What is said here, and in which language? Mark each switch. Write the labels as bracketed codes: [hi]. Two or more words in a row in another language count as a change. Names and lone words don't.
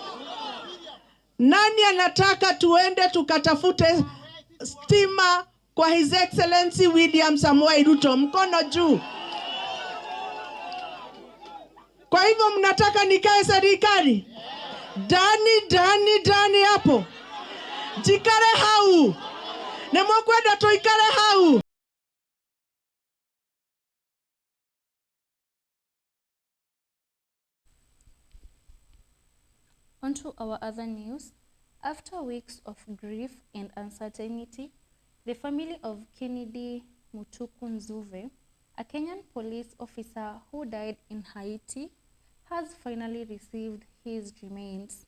[sw] Nani anataka tuende tukatafute stima kwa [en] His Excellency [sw] William Samoei Ruto? Mkono juu. Kwa hivyo mnataka nikae serikali? Dani hapo. [ki] Jikare hau. Nemokwenda tuikare hau. [en] On to our other news. After weeks of grief and uncertainty, the family of Kennedy Mutuku, a Kenyan police officer who died in Haiti, has finally received his remains.